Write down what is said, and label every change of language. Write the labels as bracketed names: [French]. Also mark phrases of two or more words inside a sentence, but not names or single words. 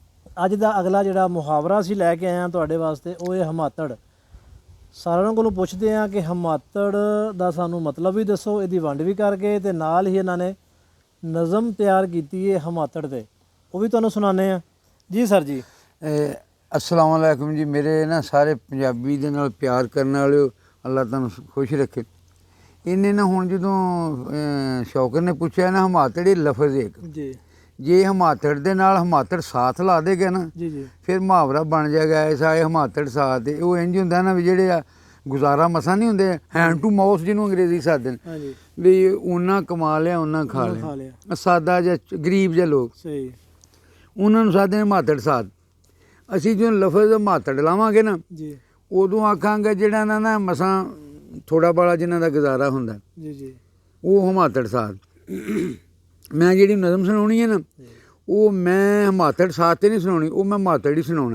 [Punjabi] ਅੱਜ ਦਾ ਅਗਲਾ ਜਿਹੜਾ ਮੁਹਾਵਰਾ ਅਸੀਂ ਲੈ ਕੇ ਆਏ ਹਾਂ ਤੁਹਾਡੇ ਵਾਸਤੇ ਉਹ ਹੈ ਹਮਾਤੜ। ਸਾਰਿਆਂ ਕੋਲੋਂ ਪੁੱਛਦੇ ਹਾਂ ਕਿ ਹਮਾਤੜ ਦਾ ਸਾਨੂੰ ਮਤਲਬ ਵੀ ਦੱਸੋ, ਇਹਦੀ ਵੰਡ ਵੀ ਕਰਕੇ, ਤੇ ਨਾਲ ਹੀ ਇਹਨਾਂ ਨੇ ਨਜ਼ਮ ਤਿਆਰ ਕੀਤੀ ਹੈ ਹਮਾਤੜ 'ਤੇ, ਉਹ ਵੀ ਤੁਹਾਨੂੰ ਸੁਣਾਉਂਦੇ ਹਾਂ ਜੀ। ਸਰ ਜੀ [Arabic] السلام عليكم [Punjabi] जी। ਮੇਰੇ ਨਾ ਸਾਰੇ ਪੰਜਾਬੀ ਦੇ ਨਾਲ ਪਿਆਰ ਕਰਨ ਵਾਲੇ ਅੱਲਾਹ ਤੁਹਾਨੂੰ ਖ਼ੁਸ਼ ਰੱਖੇ। ਇਨ੍ਹੇਂ ਨਾ ਹੁਣ ਜਦੋਂ ਸ਼ੌਕਤ ਨੇ ਪੁੱਛਾ ਨਾ ਹਮਾਤੜੀ ਲਫ਼ਜ਼ ਏਕ जी, ਜੇ ਹਮਾਤੜ ਦੇ ਨਾਲ ਹਮਾਤੜ ਸਾਥ ਲਾ ਦੇਗਾ ਨਾ ਜੀ ਜੀ, ਫਿਰ ਮੁਹਾਵਰਾ ਬਣ ਜਾਏਗਾ ਐਸਾ ਹੈ ਹਮਾਤੜ ਸਾਥ। ਵੋ ਇੰਜ ਹੁੰਦਾ ਨਾ ਭੀ ਜਿਹੜੇ ਗੁਜ਼ਾਰਾ ਮਸਾਂ ਨਹੀਂ ਹੁੰਦੇ [English] hand to mouth [Punjabi] ਜਿਨ੍ਹੋਂ ਅੰਗਰੇਜ਼ੀ ਸਾਡੇ ਹਾਂ ਜੀ, ਭੀ ਉਨ੍ਹਾ ਕਮਾ ਲਿਆ ਉਨ੍ਹਾ ਖਾ ਲਿਆ। ਸਾਦਾ ਜਿਹਾ ਗ਼ਰੀਬ ਜਿਹੇ ਲੋਕ सही ਉਨ੍ਹਾਂ ਨੂੰ ਸਾਡੇ ਹਮਾਤੜ ਸਾਥ। ਅਸੀਂ ਜਦੋਂ ਲਫ਼ਜ਼ ਹਮਾਤੜ ਲਾਵਾਂਗੇ ਨਾ जी, ਉਦੋਂ ਆਖਾਂਗੇ ਜਿਹੜਾ ਨਾ ਮਸਾਂ ਥੋੜਾ ਬਾਲਾ ਜਿਨ੍ਹਾਂ ਦਾ ਗੁਜ਼ਾਰਾ ਹੁੰਦਾ ਜੀ ਜੀ, ਉਹ ਹਮਾਤੜ ਸਾਥ। ਮੈਂ ਜਿਹੜੀ ਨਜ਼ਮ ਸੁਣਾਉਣੀ ਹੈ ਨਾ ਉਹ ਮੈਂ ਹਮਾਤੜ ਸਾਥ 'ਤੇ ਨਹੀਂ ਸੁਣਾਉਣੀ, ਉਹ ਮੈਂ ਹਮਾਤੜ ਹੀ ਸੁਣਾਉਣਾ।